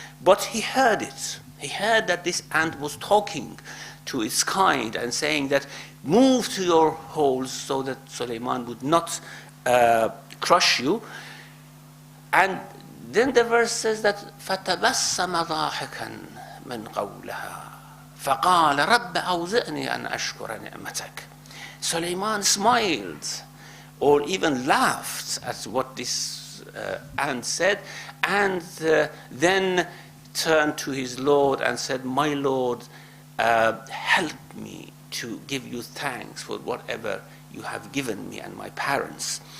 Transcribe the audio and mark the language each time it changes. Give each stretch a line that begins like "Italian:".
English: But he heard it. He heard that this ant was talking to its kind and saying that, "Move to your holes so that Suleiman would not crush you." And then the verse says that
Arabic: فَتَبَسَّمَ ضَاحِكًا مِنْ قَوْلِهَا فَقَالَ رَبَّ أَوْزِعْنِي أَنْ أَشْكُرَ نِعْمَتَكَ.
English: Suleiman smiled or even laughed at what this ant said, and then turned to his Lord and said, "My Lord, help me to give you thanks for whatever you have given me and my parents."